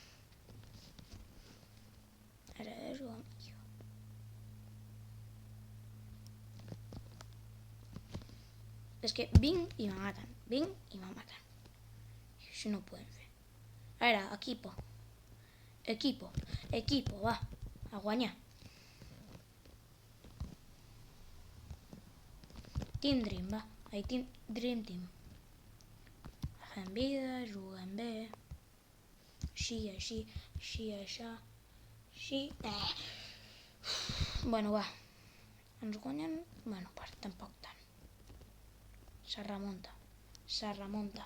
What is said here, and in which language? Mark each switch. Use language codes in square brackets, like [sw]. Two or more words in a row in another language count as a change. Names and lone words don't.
[ca] Ara he de jugar amb jo. És que vinc i me maten. I això no ho podem fer. A veure, Equipo, va, a guanyar. [en] Team Dream, [ca] va. [en] Dream Team. [ca] Fem vida, juguem bé. Així, això. Així. Bueno, va. Ens guanyen... Bueno, per tampoc tant. Se remunta.